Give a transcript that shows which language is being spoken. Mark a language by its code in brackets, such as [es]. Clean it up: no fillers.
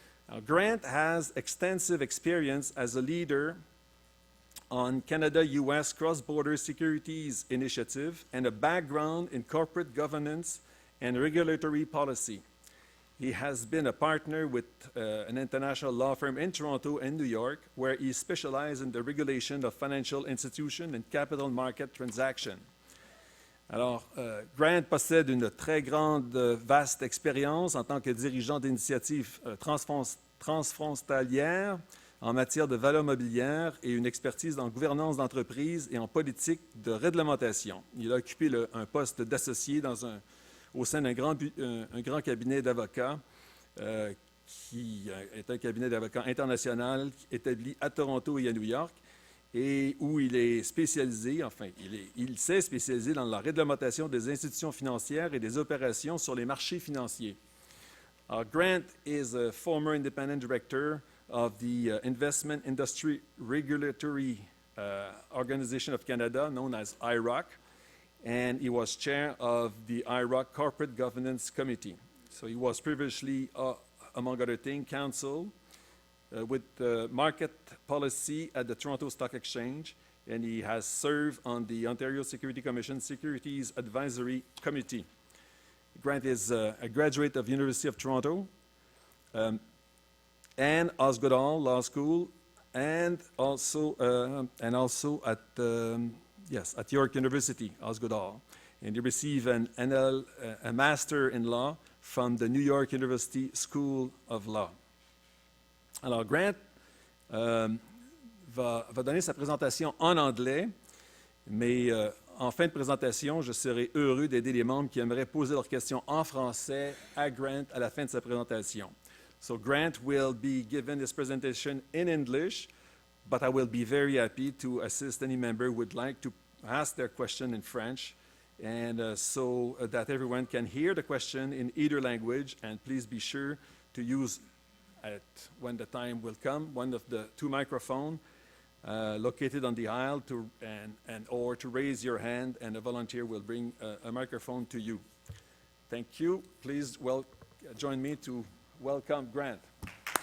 [en] Now, Grant has extensive experience as a leader on Canada-US cross-border securities initiative and a background in corporate governance and regulatory policy. He has been a partner with an international law firm in Toronto and New York, where he specializes in the regulation of financial institutions and capital market transactions. [fr] Alors, Grant possède une très grande, vaste expérience en tant que dirigeant d'initiatives transfrontalières en matière de valeurs mobilières et une expertise en gouvernance d'entreprise et en politique de réglementation. Il a occupé un poste d'associé au sein d'un grand cabinet d'avocats qui est un cabinet d'avocats international établi à Toronto et à New York, et où il est spécialisé, il s'est spécialisé dans la réglementation des institutions financières et des opérations sur les marchés financiers. [en] Grant is a former independent director of the Investment Industry Regulatory Organization of Canada, known as IROC, and he was chair of the IROC Corporate Governance Committee. So he was previously, among other things, counsel with market policy at the Toronto Stock Exchange, and he has served on the Ontario Security Commission Securities Advisory Committee. Grant is a graduate of University of Toronto and Osgoode Hall Law School, and also at yes, at York University, Osgoode, and he received a Master in Law from the New York University School of Law. [fr] Alors, Grant va donner sa présentation en anglais, mais en fin de présentation, je serai heureux d'aider les membres qui aimeraient poser leurs questions en français à Grant à la fin de sa présentation. [en] So Grant will be given his presentation in English, but I will be very happy to assist any member who would like to ask their question in French, and so that everyone can hear the question in either language. And please be sure to use, when the time will come, one of the two microphones located on the aisle or to raise your hand, and a volunteer will bring a microphone to you. Thank you. Please join me to welcome Grant.